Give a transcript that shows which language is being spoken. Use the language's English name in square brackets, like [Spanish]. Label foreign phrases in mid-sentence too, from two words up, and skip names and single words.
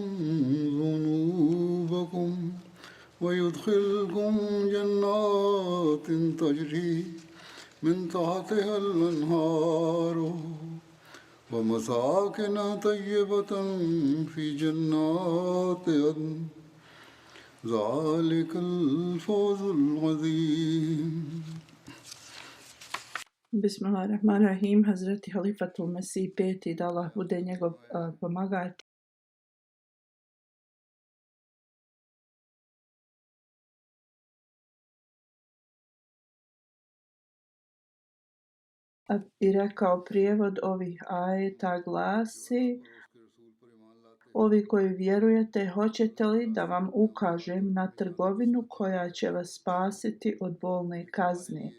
[Arabic] ذنوبكم ويدخلكم جنات تجري من تحتها الأنهار ومساكن طيبة في جنات عدن ذلك الفوز العظيم. Bismillahirrahmanirrahim. [Bosnian] Hazreti Halifatul Mesih peti, da Allah bude njegov pomagač. I rekao prijevod ovih ajeta glasi: Ovi koji vjerujete, hoćete li da vam ukažem na trgovinu koja će vas spasiti od bolne kazne?